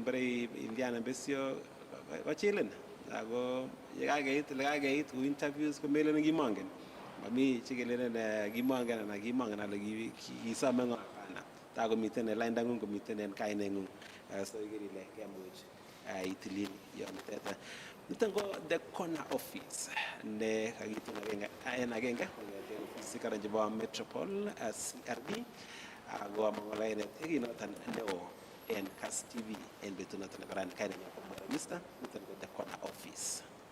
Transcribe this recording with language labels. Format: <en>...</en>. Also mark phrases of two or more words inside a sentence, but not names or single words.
<kln>bare indiana besio wachilen ako yekakeit ku interviews ko melen kimongen mami chikelenen kimongen ana kimongen ale kisome ngo hapana ta komiten lainda ngung komiten en kainengung so igerile kemuch itilil yonteta niton ko</kln> <en>the corner office</en> <kln>ne kakitun agenge kongeten ofisi karan chebo Metropol CRB ako amang'olainet ikinoton neo en Kass TV en betunoton nebo rani kainenyon ko Mr. niton ko</kln> <en>the corner office.</en>